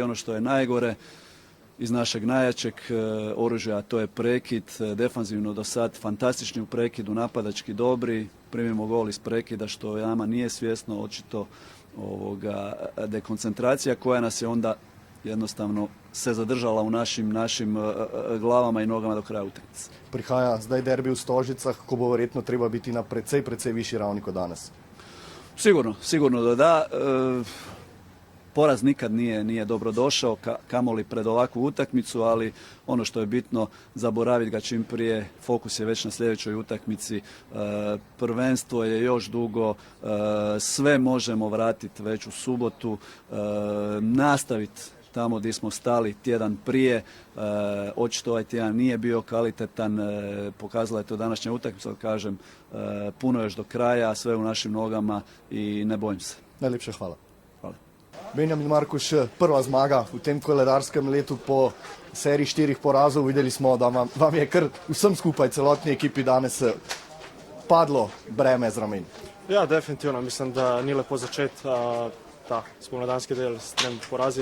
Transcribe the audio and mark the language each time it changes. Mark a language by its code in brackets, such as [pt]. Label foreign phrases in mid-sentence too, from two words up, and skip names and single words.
[hr] Ono što je najgore, iz našeg najjačeg oružja, to je prekid, defanzivno do sad fantastični u prekidu, napadački dobri, primimo gol iz prekida što nama nije svjesno, očito dekoncentracija koja nas je onda jednostavno se zadržala u našim glavama i nogama do kraja utakmice. [sl] Prihaja zdaj derbi v Stožicah, ko bo verjetno treba biti na precej višji ravni kot danes. [hr] Sigurno da. Poraz nikad nije dobro došao, kamoli pred ovakvu utakmicu, ali ono što je bitno, zaboraviti ga čim prije, fokus je već na sljedećoj utakmici, prvenstvo je još dugo, sve možemo vratiti već u subotu, nastaviti tamo gdje smo stali tjedan prije, očito ovaj tjedan nije bio kvalitetan, pokazala je to današnja utakmica, kažem, puno još do kraja, sve u našim nogama i ne bojim se. [sl] Najlepša hvala. Benjamin Markuš, prva zmaga v tem koledarskem letu po seriji 4 porazov. Videli smo, da vam je kar vsem skupaj, celotni ekipi danes padlo breme z ramen. Ja, definitivno. Mislim, da ni lepo začeti ta spomladanski del s 3 porazi.